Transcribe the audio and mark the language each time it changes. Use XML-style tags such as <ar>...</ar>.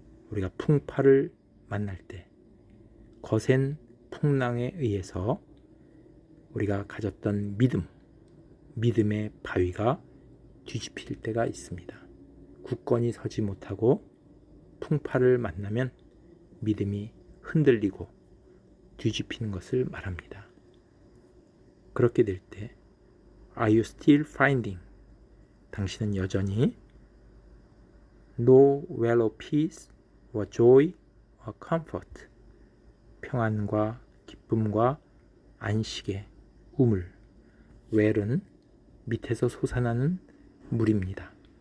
<ko>우리가 풍파를 만날 때 거센 풍랑에 의해서 우리가 가졌던 믿음의 바위가 뒤집힐 때가 있습니다. 굳건히 서지 못하고 풍파를 만나면 믿음이 흔들리고 뒤집히는 것을 말합니다. 그렇게 될 때</ko> <en>Are you still finding?</en> <ko>당신은 여전히</ko> <en>no well of peace or joy or comfort,</en> <ko>평안과 기쁨과 안식의 우물, well은 밑에서 솟아나는 물입니다.</ko>